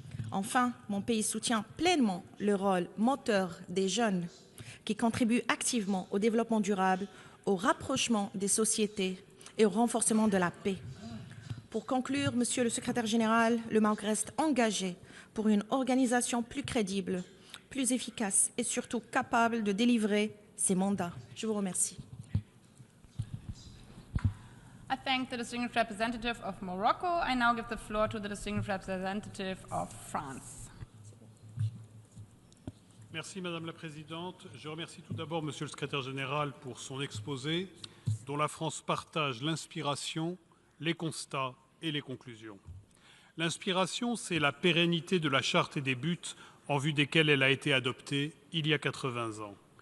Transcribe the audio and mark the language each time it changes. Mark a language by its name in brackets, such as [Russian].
[French] Enfin, mon pays soutient pleinement le rôle moteur des jeunes qui contribuent activement au développement durable, au rapprochement des sociétés et au renforcement de la paix. Pour conclure, Monsieur le Secrétaire général, le Maroc reste engagé pour une organisation plus crédible, plus efficace et surtout capable de délivrer ses mandats. Je vous remercie. [English] I thank the distinguished representative of Morocco. I now give the floor to the distinguished representative of France. [French] Merci Madame la Présidente. Je remercie tout d'abord Monsieur le Secrétaire général pour son exposé, dont la France partage l'inspiration, les constats et les conclusions. L'inspiration, c'est la pérennité de la charte et des buts en vue desquels elle a été adoptée il y a 80 ans.